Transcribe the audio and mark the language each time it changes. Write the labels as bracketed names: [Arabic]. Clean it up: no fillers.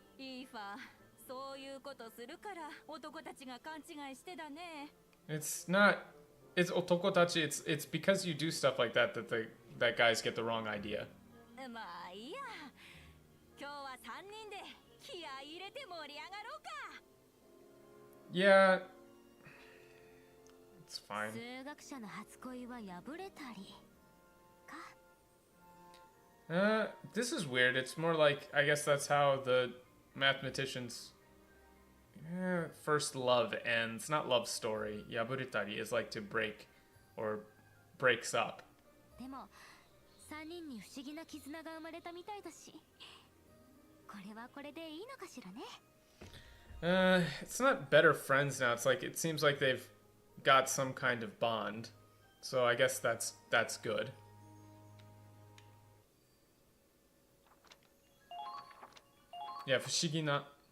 [Japanese] イーファ、そういうことするから男たちが勘違いしてだね。 [English] It's not. It's otokotachi. It's because you do stuff like that that guys get the wrong idea. [Japanese] まあいいや。今日は3人で気合い入れて盛り上がろうか。 [English] Yeah. It's fine. [Japanese] 数学者の初恋は破れたりか。 [English] This is weird. It's more like, I guess that's how the mathematicians' first love ends. Not love story. Yaburitari is like to break or breaks up. [Japanese] でも3人に不思議な絆が生まれたみたいだし、これはこれでいいのかしらね。 [English] It's not better friends now. It's like, it seems like they've got some kind of bond. So I guess that's good. Yeah, [Japanese] 不思議な.